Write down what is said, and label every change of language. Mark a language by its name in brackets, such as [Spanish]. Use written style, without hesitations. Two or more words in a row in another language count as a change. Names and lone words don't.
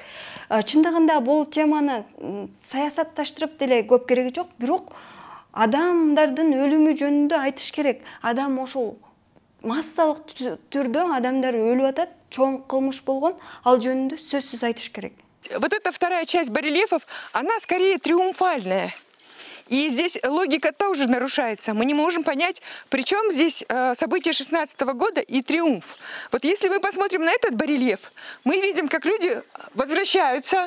[Kyrgyz] Чындыгында бул теманы саясатташтырып деле көп кереги жок, бирок адамдардын өлүмү жөнүндө айтыш керек. Адам ошол массалык түрдө адамдар өлүп атат, чоң кылмыш болгон, ал жөнүндө сөзсүз айтыш керек. [Russian] Вот эта вторая часть барельефов, она скорее триумфальная. И здесь логика тоже нарушается. Мы не можем понять, при чем здесь события 2016 года и триумф. Вот если мы посмотрим на этот барельеф, мы видим, как люди возвращаются.